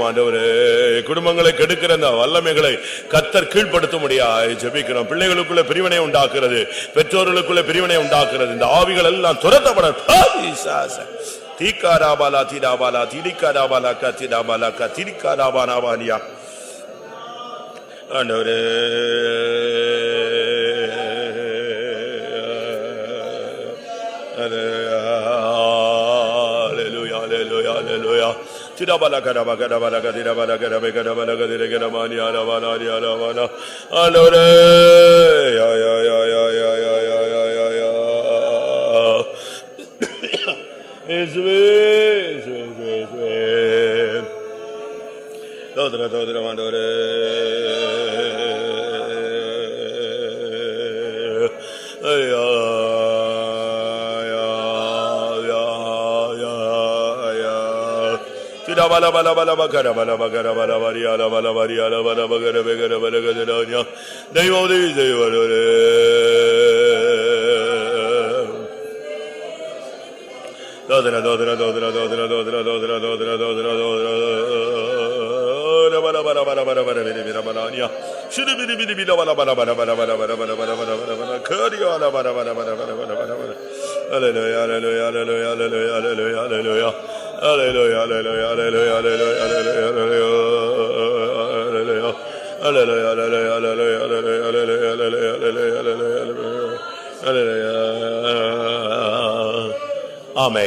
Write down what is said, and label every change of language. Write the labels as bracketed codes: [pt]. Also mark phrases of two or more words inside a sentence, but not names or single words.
[ta] ஆண்டவரே, குடும்பங்களை கெடுக்கிற அந்த வல்லமைகளை கர்த்தர் கீழ்ப்படுத்த முடியாது ஜெபிக்கிறோம். பிள்ளைகளுக்குள்ள பிரிவினை உண்டாக்குறது, பெற்றோர்களுக்குள்ள பிரிவினை உண்டாக்குறது, இந்த ஆவிகள் எல்லாம் துரத்தப்பட தீக்காராபாலா தீடாபாலா தீடிக்காராபாலா கத்திடாபாலா கத்திரிக்காராபானாபாலியா ஆண்டவரே Hallelujah, hallelujah, hallelujah. Tidabala kadaba kadabala kadabala kadabe kadabala kadire kadamani alabala alabala. Hallelujah. Ya ya ya ya ya ya ya ya ya ya. Isve. Dodra mandore. Ay. Bala bala bala bakara bala bakara bala variala bala variala bala bakara begara bala gadanya devodevi devodore dodra dodra dodra dodra dodra dodra dodra dodra dodra bala bala bala bala bala bala balanya shiri biri biri bala bala bala bala bala bala bala bala bala bala bala kariya bala bala bala bala bala bala hallelujah hallelujah hallelujah hallelujah hallelujah Hallelujah, hallelujah, hallelujah, hallelujah, hallelujah, hallelujah, hallelujah. Amen.